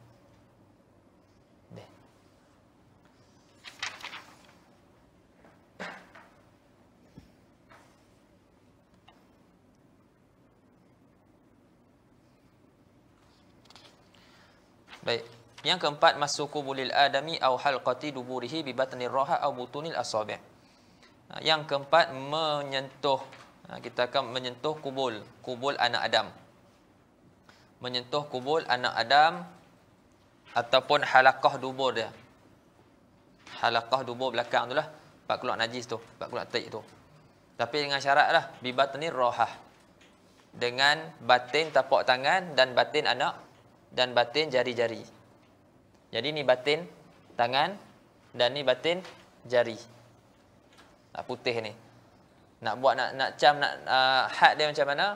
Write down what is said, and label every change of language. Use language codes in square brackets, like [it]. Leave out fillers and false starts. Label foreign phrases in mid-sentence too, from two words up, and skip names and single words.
[ms] Baik. Yang keempat, [ar] مس قبل الآدمي أو حلقة دبره ببطن الراحة أو بطون الأصابع'. [ms] Yang keempat, menyentuh, kita akan menyentuh kubul anak Adam. Menyentuh kubul anak Adam ataupun halaqah dubur dia. Halaqah dubur belakang itulah, pak keluar najis tu, pak keluar taik tu. Tapi dengan syaratlah [ar] ببطن الراحة. [ms] Dengan batin tapak tangan dan batin anak dan batin jari-jari. Jadi ni batin tangan dan ni batin jari. Putih ni. Nak buat nak cam had dia macam mana?